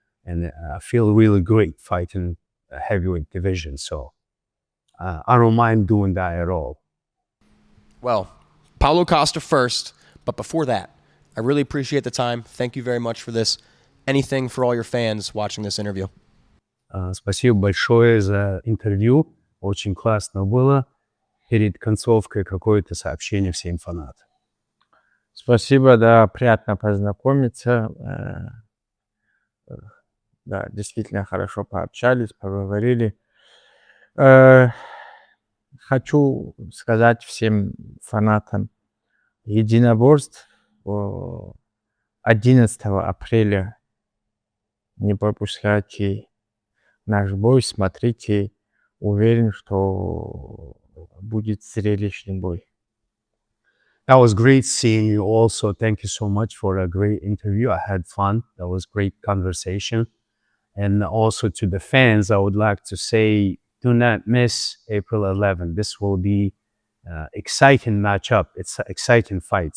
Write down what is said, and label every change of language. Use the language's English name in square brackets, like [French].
[English] And I feel really great fighting a heavyweight division. So I don't mind doing that at all. Well, Paulo Costa first, but before that, I really appreciate the time. Thank you very much for this. Anything for all your fans watching this interview? [Russian] Спасибо большое за интервью. Очень классно было. Перед концовкой какое-то сообщение всем фанатам. Спасибо, да, приятно познакомиться. Да, действительно хорошо пообщались, поговорили. Хочу сказать всем фанатам единоборств 11 апреля. Не пропускайте наш бой, смотрите. Уверен, что будет зрелищный бой. [English] That was great seeing you also. Thank you so much for a great interview. I had fun. That was great conversation. And also to the fans, I would like to say, do not miss April 11th. This will be exciting matchup. It's an exciting fight.